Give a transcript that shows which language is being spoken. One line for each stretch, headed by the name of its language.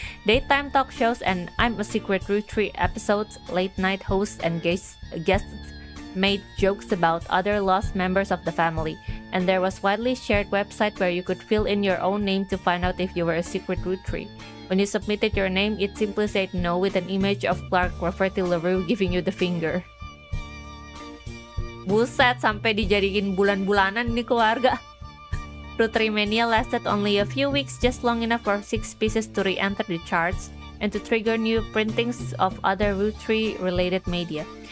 English: Daytime talk shows and I'm a Secret Roottrees episodes, late night hosts and guests made jokes about other lost members of the family, and there was widely shared website where you could fill in your own name to find out if you were a secret Roottrees. When you submitted your name, it simply said no with an image of Clark Rafferty LaRue giving you the finger.
Indonesian: Buset, sampai dijadiin bulan-bulanan ini keluarga.
English: Roottrees mania lasted only a few weeks, just long enough for 6 pieces to re-enter the charts and to trigger new printings of other Roottrees related media.